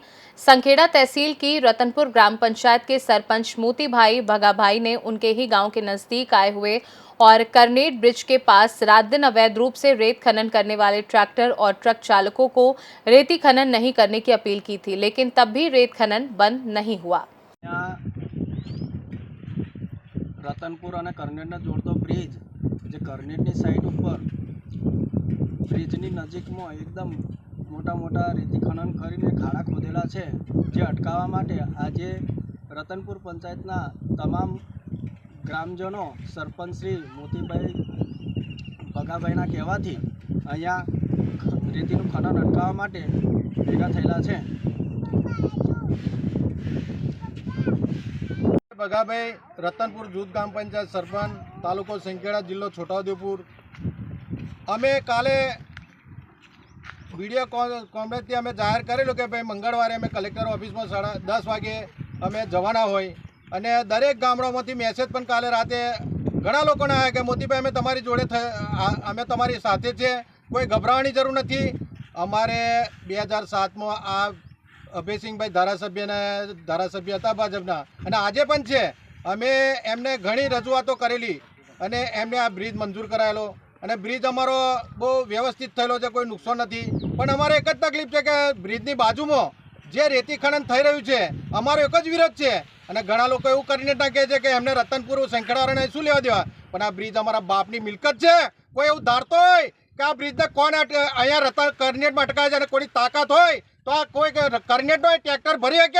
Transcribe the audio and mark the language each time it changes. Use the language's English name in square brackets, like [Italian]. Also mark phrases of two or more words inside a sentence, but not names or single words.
[Hindi] संखेड़ा तहसील की रतनपुर ग्राम पंचायत के सरपंच मोती भाई भगाभाई ने उनके ही गांव के नजदीक आए हुए और करनेट ब्रिज के पास रात दिन अवैध रूप से रेत खनन करने वाले ट्रैक्टर और ट्रक चालकों को रेती खनन नहीं करने की अपील की थी, लेकिन तब भी रेत खनन बंद नहीं हुआ। [Gujarati] રતનપુર અને કરનેટ ને જોડતો બ્રિજ જે કરનેટની સાઇડ પર બ્રિજની નજીક માં એકદમ મોટા મોટા રેતી ખનન કરીને ખાડા ખોદેલા છે, જે અટકાવવા માટે આજે રતનપુર પંચાયતના તમામ ગ્રામજનો સરપંચ શ્રી મોતીભાઈ ભગાભાઈના કહેવાથી અહીંયા રેતીનું ખનન અટકાવવા માટે ભેગા થયેલા છે। ભગાભાઈ રતનપુર જૂથ ગ્રામ પંચાયત સરપંચ તાલુકો સંખેડા જિલ્લો છોટાઉદેપુર। અમે કાલે [English] video conference [Gujarati] અમે જાહેર કરેલું કે ભાઈ મંગળવારે અમે [English] collector office [Gujarati] માં 10:30 વાગે અમે જવાના હોય અને દરેક ગામડામાંથી મેસેજ પણ કાલે રાતે ઘણા લોકોને આવ્યા કે મોતીભાઈ અમે તમારી જોડે અમે તમારી સાથે છે, કોઈ ગભરાવાની જરૂર નથી। અમારે 2007 માં આ અભયસિંહભાઈ ધારાસભ્ય હતા ભાજપના અને આજે પણ છે। અમે એમને ઘણી રજૂઆતો કરેલી અને એમને આ બ્રિજ મંજૂર કરાયેલો અને બ્રિજ અમારો બહુ વ્યવસ્થિત થયેલો છે, કોઈ નુકસાન નથી। પણ અમારે એક જ તકલીફ છે કે બ્રિજની બાજુમાં જે રેતી ખનન થઈ રહ્યું છે અમારો એક જ વિરોધ છે અને ઘણા લોકો એવું કરીને કહે છે કે એમને રતનપુર સંખેડાવાળાને શું લેવા દેવા, પણ આ બ્રિજ અમારા બાપની મિલકત છે। કોઈ એવું ધારતો હોય કે આ બ્રિજને કોણ અહીંયા રતન કરનેટમાં અટકાવે છે અને કોઈની તાકાત હોય તો આ કોઈ કરનેટનો ટ્રેક્ટર ભરી શકે?